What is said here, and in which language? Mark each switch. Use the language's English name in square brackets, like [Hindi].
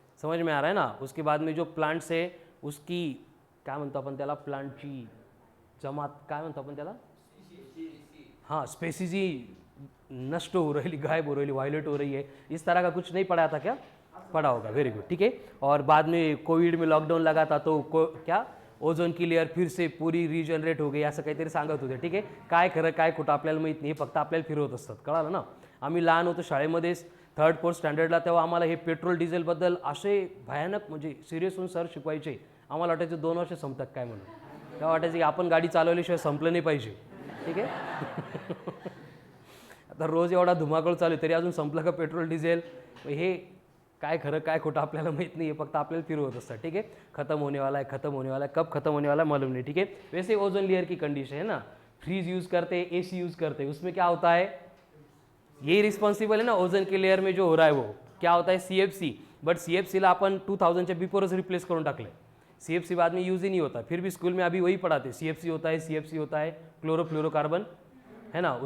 [Hindi] समझ में आ रहा है ना। उसके बाद में जो प्लांट्स है उसकी [Marathi] काय म्हणतो आपण त्याला, [Hindi] प्लांटची जमात काय म्हणतो आपण त्याला, हाँ स्पेसीज ही नष्ट हो रही, गायब हो रही, वायलेट हो रही है। इस तरह का कुछ नहीं पढ़ा था क्या? पढ़ा होगा, वेरी गुड, ठीक है। और बाद में कोविड में लॉकडाउन लगा था तो क्या ओझोन की लेयर फिर से पूरी रिजनरेट हो गई [Marathi] असं काहीतरी सांगत होते, ठीक आहे। काय खरं काय खोटं आपल्याला माहीत नाही, फक्त आपल्याला फिरवत असतात, कळालं ना। आम्ही लहान होतो शाळेमध्ये 3rd 4th स्टँडर्डला, तेव्हा आम्हाला हे पेट्रोल डिझेलबद्दल असे भयानक म्हणजे सिरियस होऊन सर शिकवायचे, आम्हाला वाटायचं 2 वर्ष संपतात काय म्हणून, तेव्हा वाटायचं की आपण गाडी चालवल्याशिवाय संपलं नाही पाहिजे, ठीक आहे। आता रोज एवढा धुमाकूळ चालू तरी अजून संपलं का पेट्रोल डिझेल, हे काय खरं काय खोटं आपल्याला माहीत नाही, फक्त आपल्याला फिरवत असतात, ठीक है। [Hindi] खत्म होने वाला है, खत्म होने वाला है, कब खत्म होने वाला है मालूम नहीं, ठीक है। वैसे ओजोन लेयर की कंडीशन है ना, फ्रीज यूज करते, एसी यूज करते, उसमें क्या होता है, यही रिस्पॉन्सिबल है ना ओजोन के लेयर में जो हो रहा है वो क्या होता है, CFC। But [Marathi] CFC ला अपन 2000 बिफोरच रिप्लेस करून टाकले, [Hindi] CFC बाद में यूज ही नहीं होता, फिर भी स्कूल में अभी वही पढ़ाते, CFC होता है, CFC होता है क्लोरोफ्लोरोकार्बन, है ना।